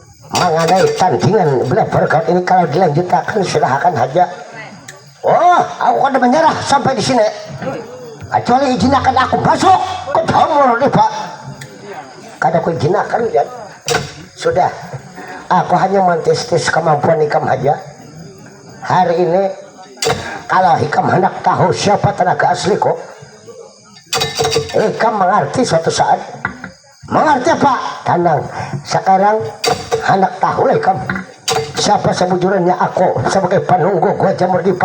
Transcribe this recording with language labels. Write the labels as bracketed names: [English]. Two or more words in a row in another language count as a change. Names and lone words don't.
[Indonesian] mengenai tandingan belah berkat ini kalau dilanjutkan silahkan aja. Oh, aku kan menyerah sampai di sini. Kecuali izinkan aku masuk ke dalam nih Pak. [Banjar] Kada aku izinkan ya. Sudah, aku hanya mentes-tes kemampuan ikam aja. Hari ini kalau ikam hendak tahu siapa tenaga asli kok, ikam mengerti suatu saat. [Indonesian] Mengerti apa? Tenang. [Banjar] Sekarang hendak tahu lah ikam siapa sebujurnya aku sebagai penunggu gua Jamur Dipa.